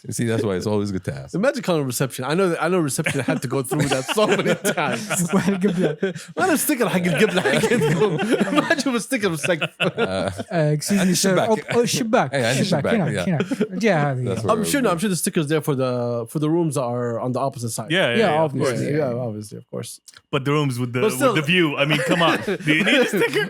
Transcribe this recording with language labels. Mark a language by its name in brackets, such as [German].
[English] You see, that's why it's always good to ask. Imagine calling reception. I know reception had to go through that so many times. [Arabic] وين القبلة؟ أنا sticker حق القبلة حقتكم. [English] Imagine a sticker was like. Excuse me, sir. [Arabic] الشباك. الشباك. هنا. الجهة هذه. [English] I'm sure the stickers there for the rooms are on the opposite side. Yeah, obviously. Obviously, of course. But the rooms with But still- the view. I mean, come on. Do you need a sticker?